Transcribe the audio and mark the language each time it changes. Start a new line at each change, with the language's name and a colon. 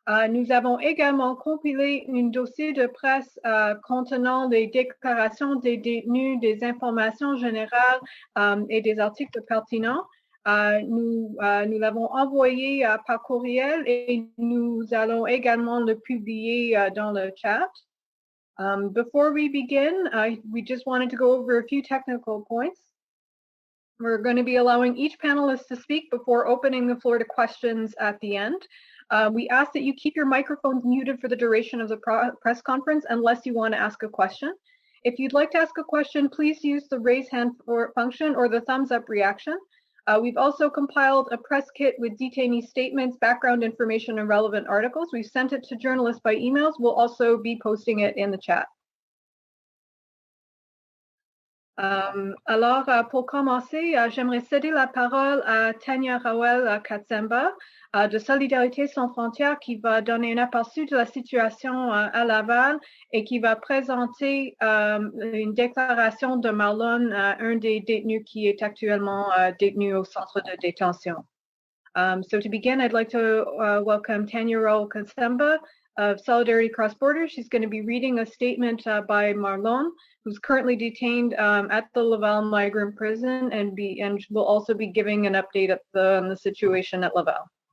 French: Nous avons également compilé un dossier de presse contenant les déclarations des détenus, des informations générales et des articles pertinents. Nous l'avons envoyé par courriel et nous allons également le publier dans le chat.
English: Before we begin, we just wanted to go over a few technical points. We're going to be allowing each panelist to speak before opening the floor to questions at the end. We ask that you keep your microphones muted for the duration of the press conference unless you want to ask a question. If you'd like to ask a question, please use the raise hand function or the thumbs up reaction. We've also compiled a press kit with detainee statements, background information, and relevant articles. We've sent it to journalists by emails. We'll also be posting it in the chat.
French: Alors, pour commencer, j'aimerais céder la parole à Tanya Rawel Katsemba de Solidarité, sont, Frontières, qui va donner un aperçu de la situation à Laval et qui va présenter une déclaration de Marlon, un des détenus qui est actuellement détenu au centre de détention.
English: So to begin, I'd like to welcome Tanya Rawel Katsemba of Solidarity Cross Borders. She's going to be reading a statement by Marlon, who's currently detained at the Laval Migrant Prison, and will also be giving an update on the situation at Laval.